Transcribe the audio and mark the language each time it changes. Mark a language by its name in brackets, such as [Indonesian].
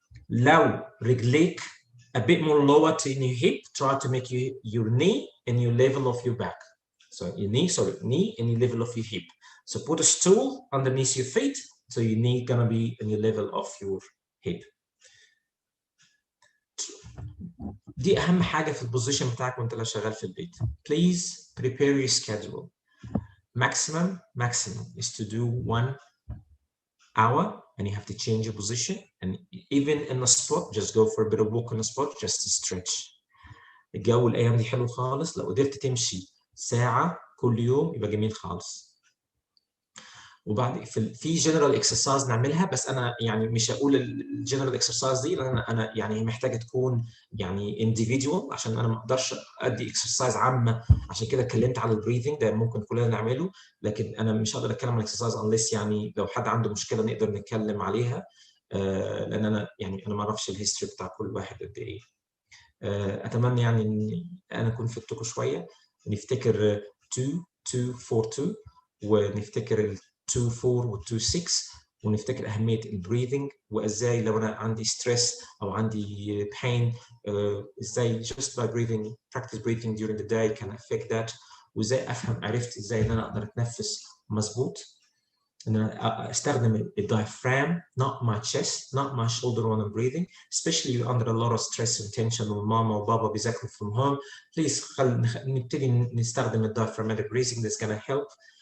[Arabic] لو رجليك [English] a bit more lower to your hip, try to make your knee in your level of your back. So your knee in your level of your hip. So put a stool underneath your feet, so your knee gonna be in your level of your hip. [Arabic] دي أهم حاجة في البوزيشن بتاعك وأنت لو شغال في البيت. [English] Please prepare your schedule. Maximum is to do 1 hour, and you have to change your position. And even in the spot, just go for a bit of walk on the spot, just to stretch. [Arabic] الجو الأيام دي حلو خالص، لو قدرت تمشي ساعة كل يوم يبقى جميل خالص. وبعد في جنرال اكسرسايز نعملها، بس انا يعني مش هقول الجنرال اكسرسايز دي، لان انا يعني محتاجه تكون يعني individual، عشان انا ما اقدرش ادي اكسرسايز عامه. عشان كده اتكلمت على البريثنج، ده ممكن كلنا نعمله، لكن انا مش هقدر اتكلم عن الاكسرسايز unless يعني لو حد عنده مشكله نقدر نتكلم عليها، لان انا يعني انا ما اعرفش الهيستوري بتاع كل واحد قد ايه. اتمنى يعني ان انا اكون فدتكم شويه، ونفتكر 2 2 4 2 ونفتكر 2 4 و 2 6، ونفتكر أهمية البريذنج، وإزاي لو أنا عندي ستريس أو عندي pain إزاي [English] just by breathing, practice breathing during the day can affect that. [Arabic] وإزاي عرفت إزاي إن أنا أقدر أتنفس مظبوط، إن أنا أستخدم الdiaphragm, [English] not my chest, not my shoulder when I'm breathing, especially under a lot of stress and tension [Arabic] وماما وبابا بيذاكروا [English] from home. Please [Arabic] نبتدي نستخدم [English] diaphragmatic breathing, that's gonna help.